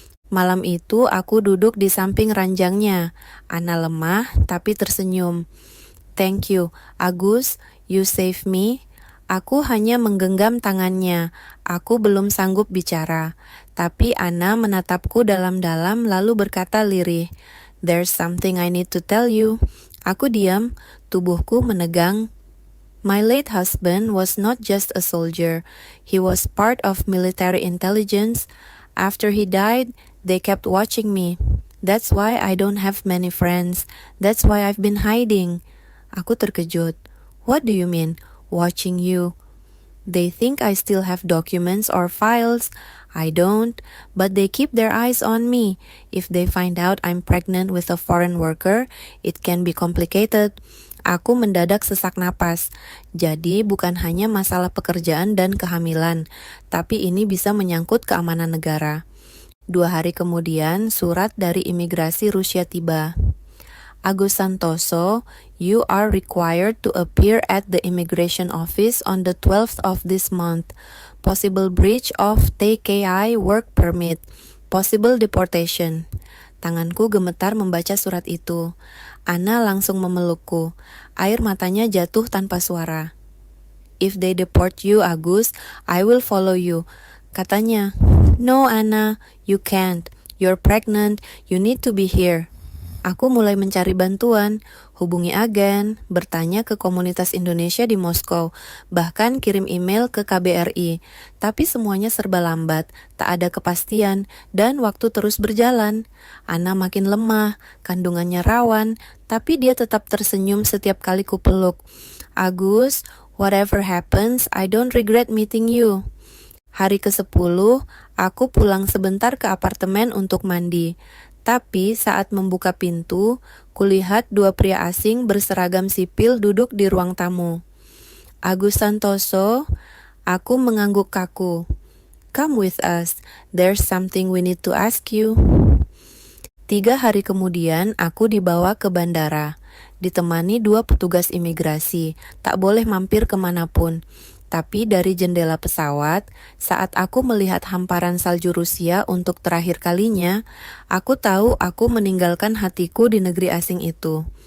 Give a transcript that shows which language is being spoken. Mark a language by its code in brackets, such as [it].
[id] Malam itu aku duduk di samping ranjangnya. Ana lemah, tapi tersenyum. [en] Thank you, Agus, you save me. [id] Aku hanya menggenggam tangannya. Aku belum sanggup bicara. Tapi Ana menatapku dalam-dalam lalu berkata lirih, [en] There's something I need to tell you. [id] Aku diam, tubuhku menegang. [en] My late husband was not just a soldier. He was part of military intelligence. After he died, they kept watching me. That's why I don't have many friends. That's why I've been hiding. [id] Aku terkejut. [en] What do you mean, watching you? They think I still have documents or files. I don't, but they keep their eyes on me. If they find out I'm pregnant with a foreign worker, it can be complicated. [id] Aku mendadak sesak napas. Jadi bukan hanya masalah pekerjaan dan kehamilan, tapi ini bisa menyangkut keamanan negara. 2 hari kemudian, surat dari imigrasi Rusia tiba. [en] Agus Santoso, you are required to appear at the immigration office on the 12th of this month. Possible breach of TKI work permit. Possible deportation. [id] Tanganku gemetar membaca surat itu. Ana langsung memelukku. Air matanya jatuh tanpa suara. [en] If they deport you, Agus, I will follow you. [id] Katanya, [en] No, Ana, you can't. You're pregnant. You need to be here. [id] Aku mulai mencari bantuan, hubungi agen, bertanya ke komunitas Indonesia di Moskow, bahkan kirim email ke KBRI. Tapi semuanya serba lambat, tak ada kepastian, dan waktu terus berjalan. Ana makin lemah, kandungannya rawan, tapi dia tetap tersenyum setiap kali kupeluk. [en] Agus, whatever happens, I don't regret meeting you. [id] Hari ke-10, aku pulang sebentar ke apartemen untuk mandi. Tapi saat membuka pintu, kulihat 2 pria asing berseragam sipil duduk di ruang tamu. Agus Santoso, aku mengangguk kaku. [en] Come with us, there's something we need to ask you. [id] 3 hari kemudian, aku dibawa ke bandara. Ditemani 2 petugas imigrasi, tak boleh mampir kemanapun. Tapi dari jendela pesawat, saat aku melihat hamparan salju Rusia untuk terakhir kalinya, aku tahu aku meninggalkan hatiku di negeri asing itu.